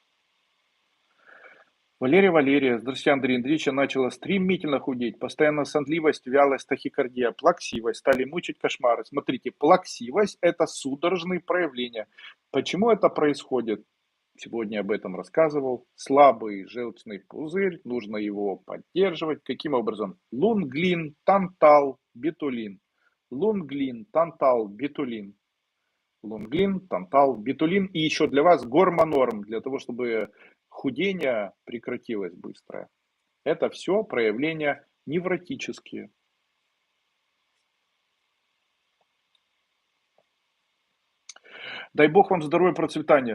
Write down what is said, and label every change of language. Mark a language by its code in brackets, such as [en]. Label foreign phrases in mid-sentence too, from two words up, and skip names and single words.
[ru] Валерия, здравствуйте, Андрей Андреевич, я начала стремительно худеть, постоянно сонливость, вялость, тахикардия, плаксивость, стали мучить кошмары. Смотрите, плаксивость – это судорожные проявления. Почему это происходит? Сегодня об этом рассказывал. Слабый желчный пузырь, нужно его поддерживать. Каким образом? Лунглин, тантал, бетулин. Лунглин, тантал, бетулин. Лунглин, тантал, бетулин и еще для вас гормонорм, для того, чтобы худение прекратилось быстро. Это все проявления невротические. Дай бог вам здоровья и процветания.